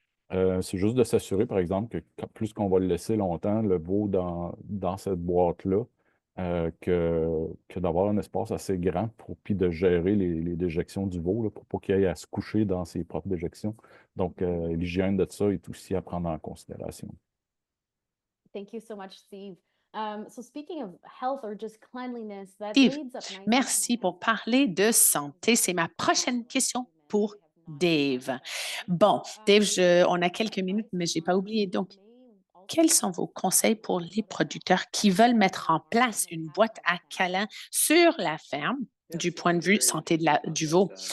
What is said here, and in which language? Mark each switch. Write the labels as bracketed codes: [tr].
[fr] C'est juste de s'assurer, par exemple, que plus qu'on va le laisser longtemps, le veau dans cette boîte-là, que d'avoir un espace assez grand puis de gérer les déjections du veau, là, pour pas qu'il aille à se coucher dans ses propres déjections. Donc, l'hygiène de ça est aussi à prendre en considération. [en] Thank you so much, Steve. So speaking of health or just cleanliness, that [fr] Steve, [en] leads up nicely [fr] merci [en] to [fr] pour parler de santé. C'est ma prochaine question pour Dave. Bon, Dave, on a quelques minutes, mais je n'ai pas oublié. Donc, quels sont vos conseils pour les producteurs qui veulent mettre en place une boîte à câlins sur la ferme du point de vue santé du veau?